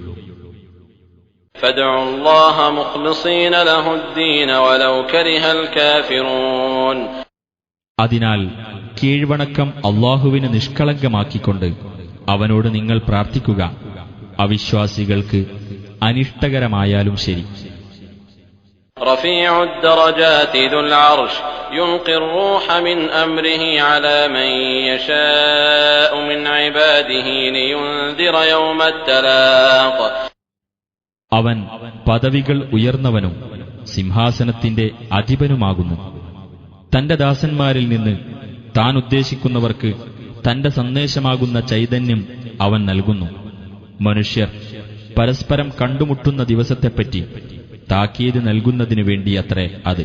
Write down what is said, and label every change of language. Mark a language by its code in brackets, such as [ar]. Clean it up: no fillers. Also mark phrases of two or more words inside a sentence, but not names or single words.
[ar] فادعوا الله مخلصين له الدين ولو كره الكافرون. [ml] അതിനാൽ കീഴ്വണക്കം അല്ലാഹുവിന് നിഷ്കളങ്കമാക്കിക്കൊണ്ട് അവനോട് നിങ്ങൾ പ്രാർത്ഥിക്കുക, അവിശ്വാസികൾക്ക് അനിഷ്ടകരമായാലും ശരി. [ar] رفيع الدرجات ذو العرش يلقي الروح من أمره على من يشاء من عباده لينذر يوم التلاق. [ml] അവൻ പദവികൾ ഉയർന്നവനും സിംഹാസനത്തിന്റെ അധിപനുമാകുന്നു. തന്റെ ദാസന്മാരിൽ നിന്ന് താൻ ഉദ്ദേശിക്കുന്നവർക്ക് തന്റെ സന്ദേശമാകുന്ന ചൈതന്യം അവൻ നൽകുന്നു. മനുഷ്യർ പരസ്പരം കണ്ടുമുട്ടുന്ന ദിവസത്തെപ്പറ്റി താക്കീത് നൽകുന്നതിനു വേണ്ടിയത്രേ അത്.